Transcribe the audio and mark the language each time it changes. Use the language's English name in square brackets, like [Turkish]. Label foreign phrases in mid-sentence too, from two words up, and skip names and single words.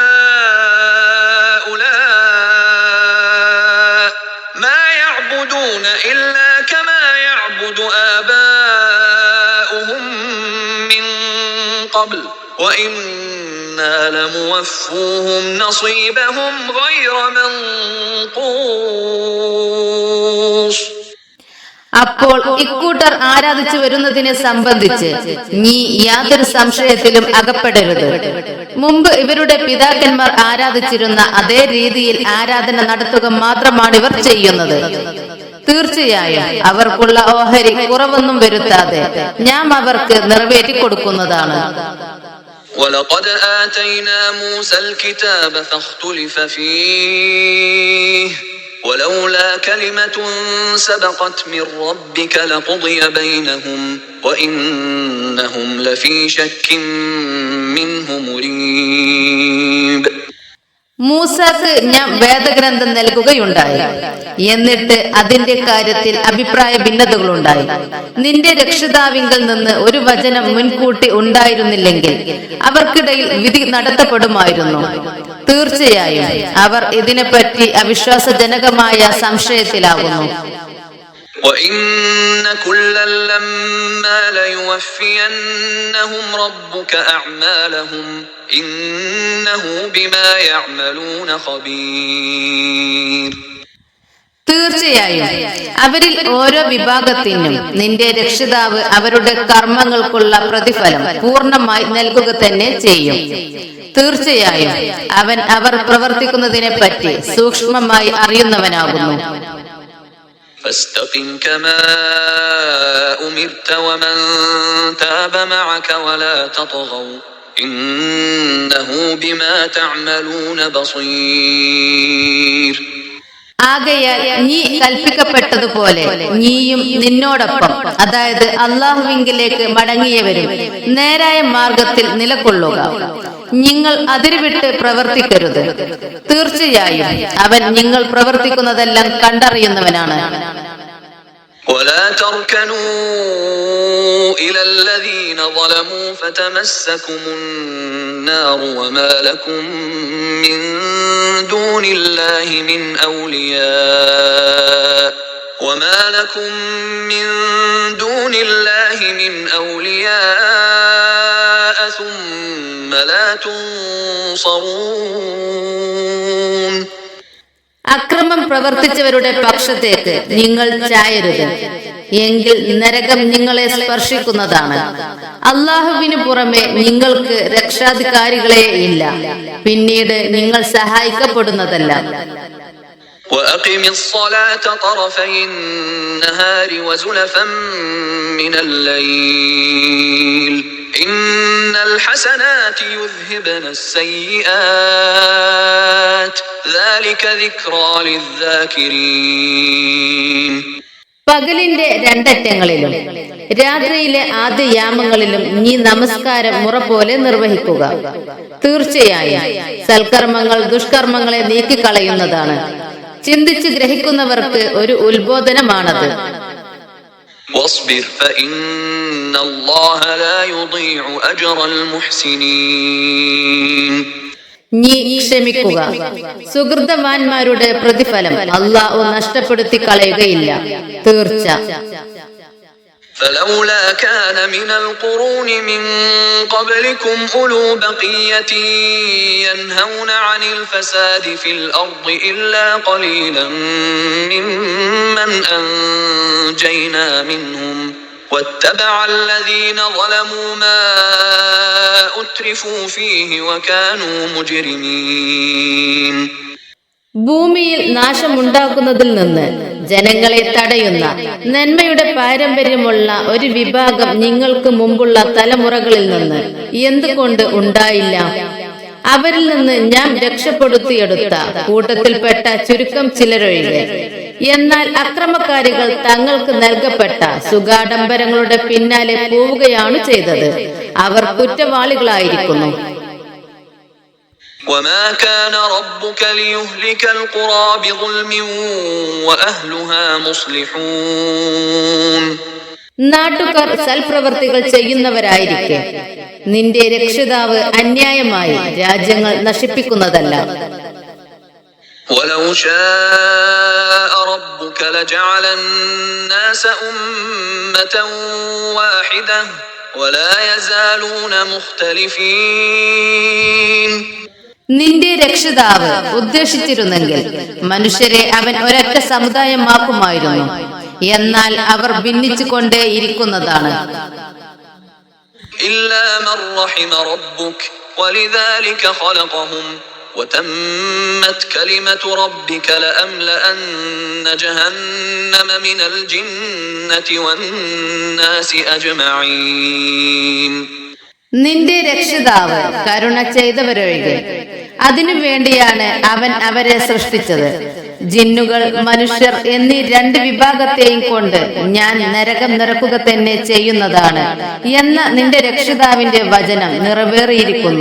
[Arabic] هؤلاء ما يعبدون إلا كما يعبد آباؤهم من قبل وإنا لموفوهم نصيبهم غير منقوص. [Malayalam] അപ്പോൾ ഇക്കൂട്ടർ ആരാധിച്ചു വരുന്നതിനെ സംബന്ധിച്ച് നീ യാതൊരു സംശയത്തിലും അകപ്പെടരുത്. മുമ്പ് ഇവരുടെ പിതാക്കന്മാർ ആരാധിച്ചിരുന്ന അതേ രീതിയിൽ ആരാധന നടത്തുക മാത്രമാണ് ഇവർ ചെയ്യുന്നത്. തീർച്ചയായും അവർക്കുള്ള ഓഹരി കുറവൊന്നും വരുത്താതെ നാം അവർക്ക് നിറവേറ്റി കൊടുക്കുന്നതാണ്. [Arabic] وَلَقَدْ آتَيْنَا مُوسَى الْكِتَابَ فَاخْتُلِفَ فِيهِ وَلَوْلَا كَلِمَةٌ سَبَقَتْ مِنْ رَبِّكَ لَقُضِيَ بَيْنَهُمْ وَإِنَّهُمْ لَفِي شَكٍّ مِنْهُ مُرِيبٍ. [Malayalam] മൂസാക്ക് ഞാൻ വേദഗ്രന്ഥം നൽകുകയുണ്ടായി. എന്നിട്ട് അതിന്റെ കാര്യത്തിൽ അഭിപ്രായ ഭിന്നതകളുണ്ടായി. നിന്റെ രക്ഷിതാവിങ്കിൽ നിന്ന് ഒരു വചനം മുൻകൂട്ടി ഉണ്ടായിരുന്നില്ലെങ്കിൽ അവർക്കിടയിൽ വിധി നടത്തപ്പെടുമായിരുന്നു. തീർച്ചയായും അവർ ഇതിനെപ്പറ്റി അവിശ്വാസജനകമായ സംശയത്തിലാകുന്നു. [Arabic] وَإِنَّ كُلًّا لَّمَّا لَيُوَفِّيَنَّهُمْ رَبُّكَ أَعْمَالَهُمْ إِنَّهُ بِمَا يَعْمَلُونَ خَبِيرٌ. [Malayalam] തീർച്ചയായും അവരിൽ ഓരോ വിഭാഗത്തിനും നിന്റെ രക്ഷിതാവ് അവരുടെ കർമ്മങ്ങൾക്കുള്ള പ്രതിഫലം പൂർണ്ണമായി നൽകുക തന്നെ ചെയ്യും. തീർച്ചയായും അവൻ അവർ പ്രവർത്തിക്കുന്നതിനെ പറ്റി സൂക്ഷ്മമായി അറിയുന്നവനാകുന്നു. [Arabic] فاستقم كما أمرت ومن تاب معك ولا تطغوا إنه بما تعملون بصير. [Malayalam] ആകയാൽ നീ കൽപ്പിക്കപ്പെട്ടതുപോലെ നീയും നിന്നോടൊപ്പം, അതായത് അള്ളാഹുവിങ്കിലേക്ക് മടങ്ങിയവരും നേരായ മാർഗത്തിൽ നിലകൊള്ളുക. നിങ്ങൾ അതിരുവിട്ട് പ്രവർത്തിക്കരുത്. തീർച്ചയായും അവൻ നിങ്ങൾ പ്രവർത്തിക്കുന്നതെല്ലാം കണ്ടറിയുന്നവനാണ്. [Arabic] ولا تركنوا إلى الذين ظلموا فتمسكم النار وما لكم من دون الله من أولياء ثم لا تنصرون. [Malayalam] അക്രമം പ്രവർത്തിച്ചവരുടെ പക്ഷത്തേക്ക് നിങ്ങൾ ചായരുത്, എങ്കിൽ നരകം നിങ്ങളെ സ്പർശിക്കുന്നതാണ്. അള്ളാഹുവിന് പുറമെ നിങ്ങൾക്ക് രക്ഷാധികാരികളെ ഇല്ല, പിന്നീട് നിങ്ങൾ സഹായിക്കപ്പെടുന്നതല്ല. [Arabic] وأقم الصلاة طرفي النهار وزلفا من الليل إن الحسنات يذهبن السيئات ذلك ذكرى للذاكرين. [Malayalam] പകലിന്റെ രണ്ടറ്റങ്ങളിലും രാത്രിയിലെ ആദ്യ യാമങ്ങളിലും നീ നമസ്കാരം മുറ പോലെ നിർവഹിക്കുക. തീർച്ചയായും സൽക്കർമ്മങ്ങൾ ദുഷ്കർമ്മങ്ങളെ നീക്കിക്കളയുന്നതാണ്. ചിന്തിച്ച് ഗ്രഹിക്കുന്നവർക്ക് ഒരു ഉത്ബോധനമാണത്. [Arabic] واصبر فإن الله لا يضيع أجر المحسنين. [Malayalam] നീ ക്ഷമിക്കുക, സുഹൃതവാന്മാരുടെ പ്രതിഫലം അല്ലാഹു നഷ്ടപ്പെടുത്തി കളയുകയില്ല. തീർച്ച. [Arabic] فلولا كان من القرون من قبلكم أولو بقية ينهون عن الفساد في الأرض إلا قليلا ممن أنجينا منهم واتبع الذين ظلموا ما أترفوا فيه وكانوا مجرمين. [Malayalam] ഭൂമിയിൽ നാശമുണ്ടാക്കുന്നതിൽ നിന്ന് ജനങ്ങളെ തടയുന്ന നന്മയുടെ പാരമ്പര്യമുള്ള ഒരു വിഭാഗം നിങ്ങൾക്ക് മുമ്പുള്ള തലമുറകളിൽ നിന്ന് എന്തുകൊണ്ട് ഉണ്ടായില്ല? അവരിൽ നിന്ന് ഞാൻ രക്ഷപ്പെടുത്തിയെടുത്ത കൂട്ടത്തിൽപ്പെട്ട ചുരുക്കം ചിലരൊഴികെ. എന്നാൽ അക്രമകാരികൾ തങ്ങൾക്ക് നൽകപ്പെട്ട സുഖാഡംബരങ്ങളുടെ പിന്നാലെ പോവുകയാണ് ചെയ്തത്. അവർ കുറ്റവാളികളായിരിക്കുന്നു. [Arabic] وما كان ربك ليهلك القرى بظلم وأهلها مصلحون. [Malayalam] നാട്ടുകാർ സൽപ്രവർത്തികൾ ചെയ്യുന്നവരായിരിക്കെ നിന്റെ രക്ഷിതാവ് അന്യായമായി രാജ്യങ്ങൾ നശിപ്പിക്കുന്നതല്ല. [Arabic] ولو شاء ربك لجعل الناس أمة واحدة ولا يزالون مختلفين. [Malayalam] നിന്റെ രക്ഷിതാവ് ഉദ്ദേശിച്ചിരുന്നെങ്കിൽ മനുഷ്യരെ അവൻ ഒരൊറ്റ സമുദായമാക്കുമായിരുന്നു. എന്നാൽ അവർ ഭിന്നിച്ചു കൊണ്ടേയിരിക്കുന്നതാണ്. [Arabic] إلا من رحم ربك ولذلك خلقهم وتمت كلمة ربك لأملأن جهنم من الجنة والناس أجمعين. [Malayalam] നിന്റെ രക്ഷിതാവ് കരുണ ചെയ്തവരൊഴികെ അതിനു വേണ്ടിയാണ് അവൻ അവരെ സൃഷ്ടിച്ചത്. ജിന്നുകൾ, മനുഷ്യർ എന്നീ രണ്ട് വിഭാഗത്തെയും കൊണ്ട് ഞാൻ നരകം നിറക്കുക തന്നെ ചെയ്യുന്നതാണ് എന്ന നിന്റെ രക്ഷിതാവിന്റെ വചനം നിറവേറിയിരിക്കുന്നു.